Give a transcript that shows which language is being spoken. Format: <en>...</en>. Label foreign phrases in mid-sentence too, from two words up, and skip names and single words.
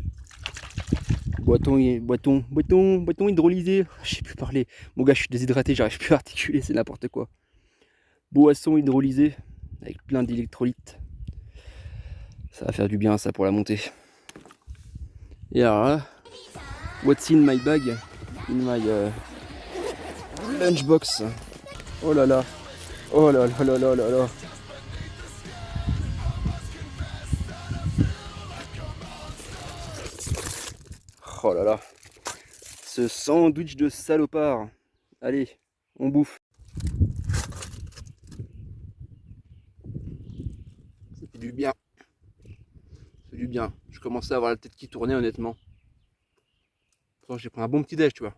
<fr>Boiton hydrolysé. Je sais plus parler. Mon gars, je suis déshydraté, j'arrive plus à articuler, c'est n'importe quoi. Boisson hydrolysée avec plein d'électrolytes. Ça va faire du bien ça pour la montée. Et alors là,</fr> <en>what's in my bag? In my lunchbox.</en> <fr>Oh là là. Oh là là là là là là. Oh là là. Ce sandwich de salopard. Allez, on bouffe. Ça fait du bien. Ça fait du bien. Je commençais à avoir la tête qui tournait honnêtement. Pourtant j'ai pris un bon petit déj, tu vois.</fr>